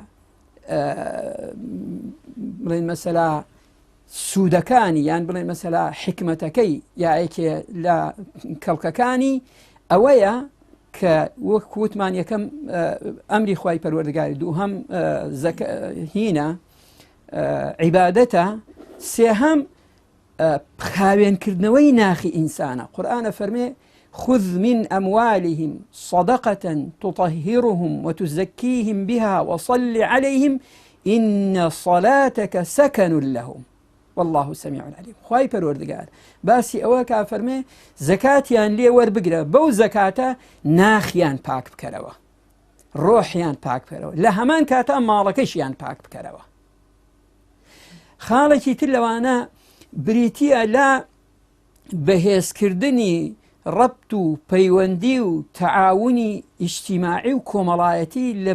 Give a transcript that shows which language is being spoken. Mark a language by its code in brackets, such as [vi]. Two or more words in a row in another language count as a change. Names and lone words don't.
[ckb] بڵێن مەسەلا سوودەکانی یان بڵێن مەسەلا حکمەتەکەی یاەکێ لە کەڵکەکانی ئەوەیە کە وەک وتمان یەکەم ئەمری خوای پەروەردگاری دووهەم هینە عیبادەتە سێهەم خاوێنکردنەوەی ناخی ئینسانە قورئانە فەرمێ خذ [ar] من أموالهم صدقة تطهرهم وتزكيهم بها وصل عليهم إن صلاتك سكن لهم والله سميع عليم [ckb] خواهی پەروەردگار باسی ئەوە کا فەرمێ زەکاتیان لێ وەربگرە بەو زەکاتە ناخیان پاک بکەرەوە ڕۆحیان پاک بکەرەوە لە هەمان کاتا ماڵەکەشیان پاک بکەرەوە خاڵێکی تر لەوانە بریتیە لە بەهێزکردنی ڕەبت و پەیوەندی و تەعاونی ئیجتیماعی و کۆمەڵایەتی لە